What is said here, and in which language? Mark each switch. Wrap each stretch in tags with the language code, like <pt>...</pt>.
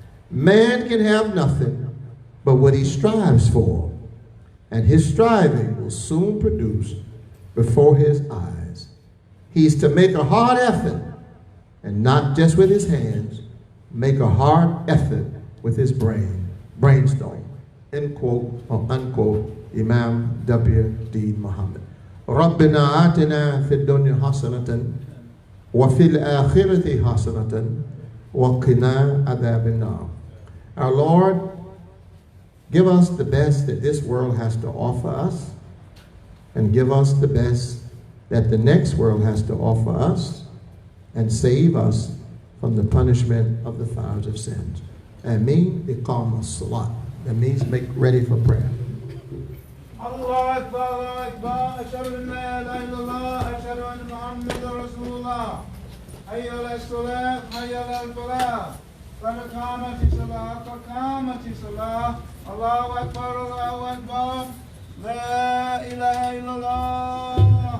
<en>Man can have nothing but what he strives for, and his striving will soon produce before his eyes. He's to make a hard effort, and not just with his hands, make a hard effort with his brainstorm. End quote or unquote, Imam W.D. Muhammad.</en> <ar>ربنا آتنا في الدنيا حسنة وفي الآخرة حسنة وقنا عذاب النار.</ar> <en>Our Lord, give us the best that this world has to offer us, and give us the best that the next world has to offer us, and save us from the punishment of the fires of sins. Ameen. Iqam as-salat. That means make ready for prayer.</en> <ar>الله أكبر الله أكبر أشهد أن لا إله إلا الله أشهد أن محمدا رسول الله حي على الصلاة حي على الفلاح قد قامت الصلاة قد قامت الصلاة الله أكبر الله أكبر لا إله إلا الله</ar>